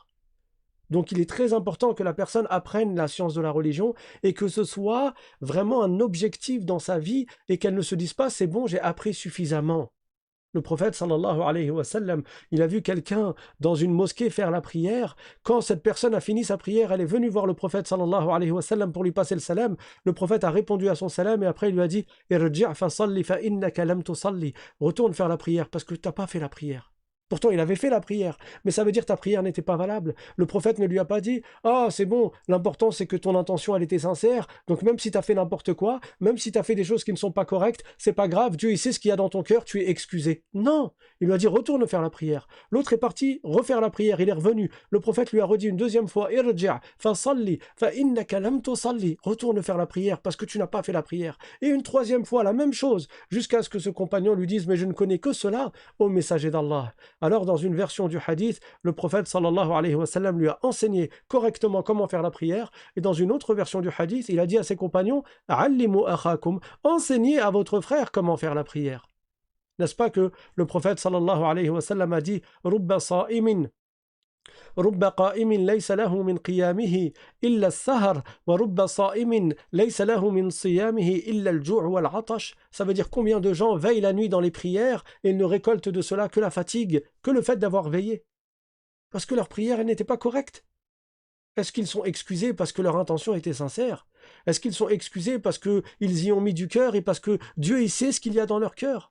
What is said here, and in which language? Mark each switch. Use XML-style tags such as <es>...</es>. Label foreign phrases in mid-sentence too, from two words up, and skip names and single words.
<fr>Donc il est très important que la personne apprenne la science de la religion et que ce soit vraiment un objectif dans sa vie et qu'elle ne se dise pas c'est bon, j'ai appris suffisamment. Le prophète</fr> <ar>صلى الله عليه وسلم,</ar> <fr>il a vu quelqu'un dans une mosquée faire la prière. Quand cette personne a fini sa prière, elle est venue voir le prophète</fr> <ar>صلى الله عليه وسلم</ar> <fr>pour lui passer le salam. Le prophète a répondu à son salam et après il lui a dit</fr> <ar>ارجع فصل فإنك لم تصل.</ar> <fr>Retourne faire la prière parce que tu n'as pas fait la prière. Pourtant, il avait fait la prière, mais ça veut dire que ta prière n'était pas valable. Le prophète ne lui a pas dit « Ah, c'est bon, l'important c'est que ton intention, elle était sincère, donc même si tu as fait n'importe quoi, même si tu as fait des choses qui ne sont pas correctes, c'est pas grave, Dieu il sait ce qu'il y a dans ton cœur, tu es excusé. » Non, il lui a dit « Retourne faire la prière. » L'autre est parti refaire la prière, il est revenu. Le prophète lui a redit une deuxième fois «</fr> <ar>ارجع فصل فإنك لم تصل.</ar> <fr>» Retourne faire la prière parce que tu n'as pas fait la prière. Et une troisième fois, la même chose, jusqu'à ce que ce compagnon lui dise « Mais je ne connais que cela, ô messager d'Allah. » Alors, dans une version du hadith, le prophète</fr> <ar>صلى الله عليه وسلم</ar> <fr>lui a enseigné correctement comment faire la prière. Et dans une autre version du hadith, il a dit à ses compagnons «</fr> <ar>علموا أخاكم</ar> <fr>» enseignez à votre frère comment faire la prière. N'est-ce pas que le prophète sallallahu alayhi wa sallam a dit «</fr> <ar>رب صائم » رب قائم ليس له من قيامه إلا السهر ورب صائم ليس له من صيامه إلا الجوع والعطش.</ar> <fr>Ça veut dire combien de gens veillent la nuit dans les prières et ne récoltent de cela que la fatigue, que le fait d'avoir veillé. Parce que leur prière n'était pas correcte. Est-ce qu'ils sont excusés parce que leur intention était sincère? Est-ce qu'ils sont excusés parce qu'ils y ont mis du cœur et parce que Dieu il sait ce qu'il y a dans leur cœur?</fr>